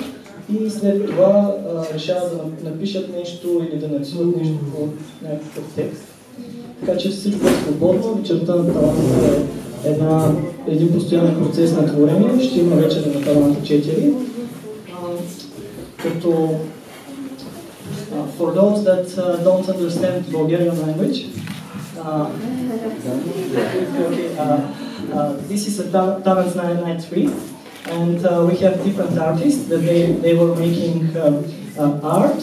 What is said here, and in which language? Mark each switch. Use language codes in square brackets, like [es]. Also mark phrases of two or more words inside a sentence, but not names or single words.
[bg] И след това решават да напишат нещо или да нарисуват нещо по някакъв текст. Така че всичко е свободно. Вечерта на таланта е един постоянен процес на творение. Ще има вечер на таланта 4. [en] Като for those that don't understand Bulgarian language, this is a Talents Night 3, and we have different artists that they were making art.